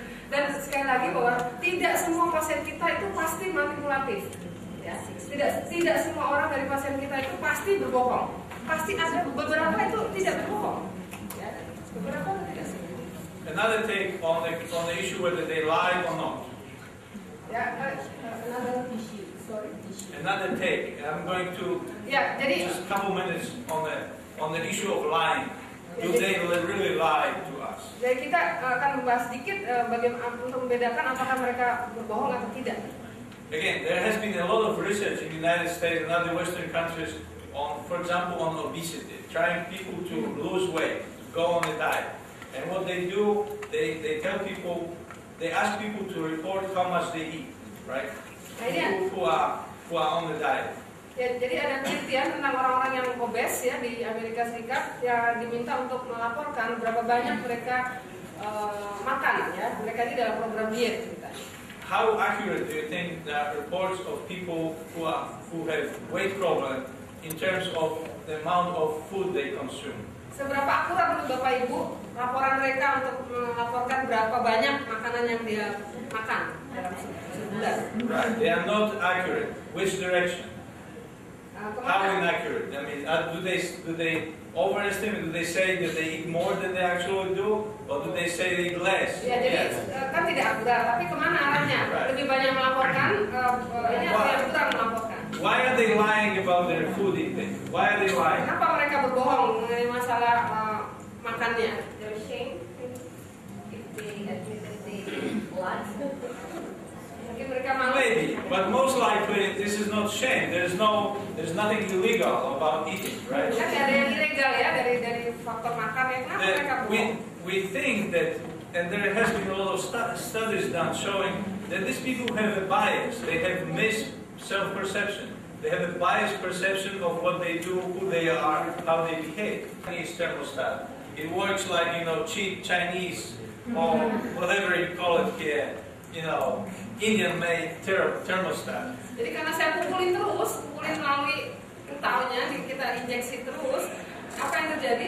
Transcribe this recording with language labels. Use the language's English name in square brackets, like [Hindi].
[Indonesian] Dan sekali lagi bahwa tidak semua pasien kita itu pasti manipulatif. Ya, tidak semua orang dari pasien kita itu pasti berbohong. Pasti ada beberapa itu tidak berbohong. Ya, beberapa tidak. [English] Another take on the issue whether they lie or not. Another issue. Sorry. Another take. I'm going to [Indonesian] jadi [English] just a couple minutes on the issue of lying. Do they really lie to us? [Indonesian] Jadi kita akan membahas sedikit bagaimana untuk membedakan apakah mereka berbohong atau tidak. [English] Again, there has been a lot of research in the United States and other Western countries on, for example, on obesity, trying people to lose weight, go on a diet. And what they do, they tell people, they ask people to report how much they eat, right? People who are on the diet. [Indonesian] Ya, jadi ada penelitian tentang orang-orang yang obes ya di Amerika Serikat yang diminta untuk melaporkan berapa banyak mereka makan ya, mereka ini dalam program diet ceritanya. [English] How accurate do you think the reports of people who have weight problem in terms of the amount of food they consume? [Indonesian] Seberapa akurat menurut Bapak Ibu laporan mereka untuk melaporkan berapa banyak makanan yang dia makan dalam sebulan? [English] Right, they are not accurate. Which direction? How inaccurate? I mean, do they overestimate? Do they say that they eat more than they actually do, or do they say they eat less? [Indonesian] Ya, jadi kan tidak akurat, tapi kemana arahnya? Lebih banyak melaporkan, ini yang kurang melaporkan. [English] Why are they lying about their food intake? Why are they lying? [Indonesian] Kenapa mereka berbohong mengenai masalah makannya? [English] They're ashamed if they admit that they lied. [Indonesian] Mungkin mereka malu. [English] Maybe, but most likely this is not shame. There's nothing illegal about eating, right? [Indonesian] Kan ada yang ilegal ya dari faktor makan ya. Kenapa mereka bohong? [English] We think that, and there has been a lot of studies done showing that these people have a bias. They have self-perception. They have a biased perception of what they do, who they are, how they behave. Chinese thermostat. It works like, cheap Chinese or whatever you call it here, Indian-made thermostat. [Indonesian] Jadi karena saya pukulin melalui kentalnya, kita injeksi terus, apa yang terjadi?